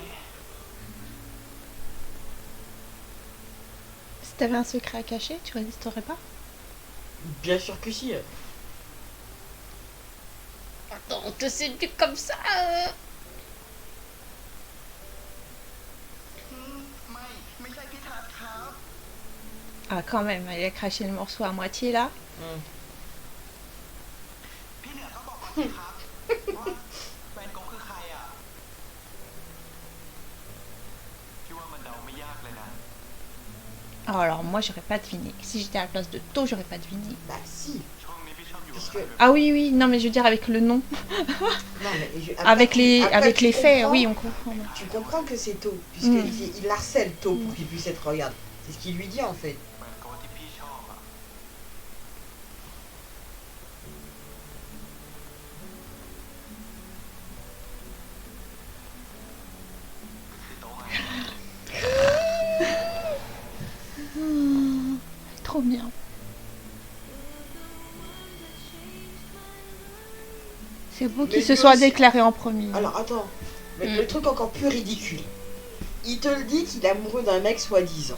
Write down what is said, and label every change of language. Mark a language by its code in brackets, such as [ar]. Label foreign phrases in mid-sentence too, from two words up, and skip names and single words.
[fr] Si t'avais un secret à cacher, tu résisterais pas? Bien sûr que si. Attends, on te séduit comme ça. [th] ไม่ใช่พี่ทัศน์ครับ [fr] Ah quand même, il a craché le morceau à moitié là. [th] พี่เหนือเขาบอกก่อนสิครับว่าแฟนกงคือใครอ่ะพี่ว่ามันเดาไม่ยากเลยนะ [fr] Oh, alors moi j'aurais pas deviné. Si j'étais à la place de To, j'aurais pas deviné. Bah si. [th] ช่วงนี้พี่ชอบอยู่ [fr] Parce [th] กับ [fr] que. Ah oui, oui, non mais je veux dire avec le nom. Non, mais Avec les tu faits, comprends- oui, on comprend. Tu comprends que c'est To. Puisqu'il harcèle To pour qu'il puisse être. Regarde. C'est ce qu'il lui dit en fait. [th] เหมือนกับว่าที่พี่ชอบอ่ะคือโต๊ะไง [fr] Trop bien. C'est beau qu'il Mais se lui soit aussi- déclaré en premier. Alors attends. Mais le truc encore plus ridicule. Il te le dit qu'il est amoureux d'un mec soi-disant.